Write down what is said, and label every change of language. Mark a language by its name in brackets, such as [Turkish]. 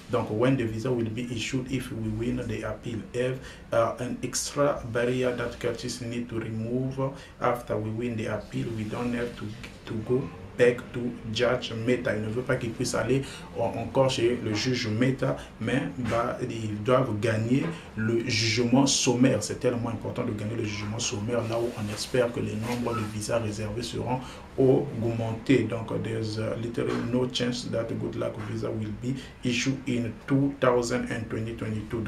[French] Donc [English] when the visa will be issued if we win the appeal, have an extra barrier that courts need to remove after we win the appeal. We don't have to go back to judge Meta. [French] Il ne veut pas qu'ils puissent aller encore chez le juge Meta, mais ils doivent gagner le jugement sommaire. C'est tellement important de gagner le jugement sommaire, là où on espère que les nombres de visas réservés seront augmentés. Donc [English] there's literally no chance that good luck visa will be issued in 2022.